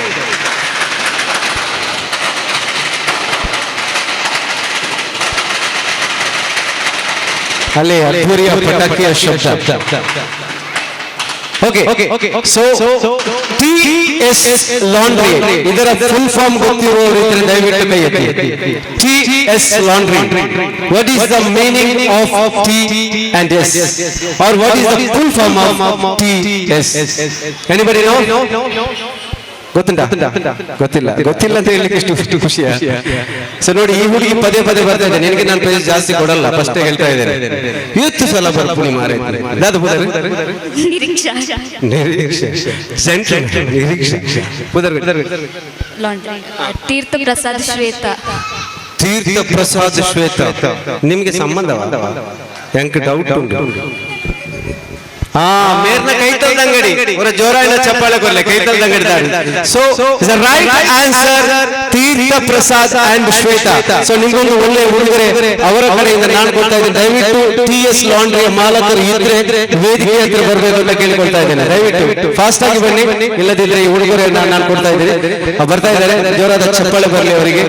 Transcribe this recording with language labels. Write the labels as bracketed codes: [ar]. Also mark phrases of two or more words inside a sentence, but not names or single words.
[kn] ಅಲ್ಲೇ ಅದ್ಭುರಿಯ ಪಟಾಕಿಯ ಶಬ್ದ. [en] okay, so [kn] TS ಲಾಂಡ್ರಿ ಇದರ [en] full form [kn] ಗೊತ್ತಿರುವವರು ದಯವಿಟ್ಟು ಕೈ ಎತ್ತಿ. TS ಲಾಂಡ್ರಿ. [en] what is the meaning of T and S, or what is the full form of TS? Anybody know? [kn] ಗೊತ್ತಿಲ್ಲ ಅಂತ ಹೇಳಲಿಕ್ಕೆ ಎಷ್ಟು ಖುಷಿಯ. ಸೊ ನೋಡಿ, ಈ ಹುಡುಗಿ ಪದೇ ಬರ್ತಾ ಇದೆ. ನಿನಗೆ ನಾನು ಪ್ರೈಸ್ ಜಾಸ್ತಿ ಕೊಡಲ್ಲ, ಫಸ್ಟ್ ಹೇಳ್ತಾ ಇದ್ದೇನೆ. ಇವತ್ತು ಸಲ ಬರ್ತೀನಿ ಮಾರೆ. ತೀರ್ಥ ಪ್ರಸಾದ್ ಶ್ವೇತ ನಿಮ್ಗೆ ಸಂಬಂಧವಾ? [tcy] ಎಂಕ್ ಡೌಟ್ ಉಂಟು. ಮೇರ್ನ ಕೈತಲ್ ಅಂಗಡಿ ಅವರ ಜೋರಾಯಿನ ಚಪ್ಪಾಳೆ ಕೊಡ್ಲೆ. [en] ಕೈತಲ್ ಅಂಗಡಿ. so the right answer ತೀರ್ಥ ಪ್ರಸಾದ್ and ಶ್ವೇತಾ. [kn] ಸೊ ನಿಮ್ಗೊಂದು ಒಳ್ಳೆ ಉಡುಗೊರೆ ಅವರ ಕಡೆಯಿಂದ ನಾನು ಕೊಡ್ತಾ ಇದ್ದೇನೆ. ದಯವಿಟ್ಟು TS ಲಾಂಡ್ರಿಯ ಮಾಲಕರು ಇದ್ರೆ ವೇದಿಕೆ ಹತ್ರ ಬರಬೇಕು ಅಂತ ಕೇಳಿಕೊಳ್ತಾ ಇದ್ದೇನೆ. ದಯವಿಟ್ಟು ಫಾಸ್ಟ್ ಆಗಿ ಬನ್ನಿ, ಇಲ್ಲದಿದ್ರೆ ಈ ಉಡುಗೊರೆಯನ್ನು ನಾನು ಕೊಡ್ತಾ ಇದ್ದೇನೆ. ಬರ್ತಾ ಇದ್ದಾರೆ. ಜೋರಾದ ಚಪ್ಪಾಳೆ ಬರಲಿ ಅವರಿಗೆ.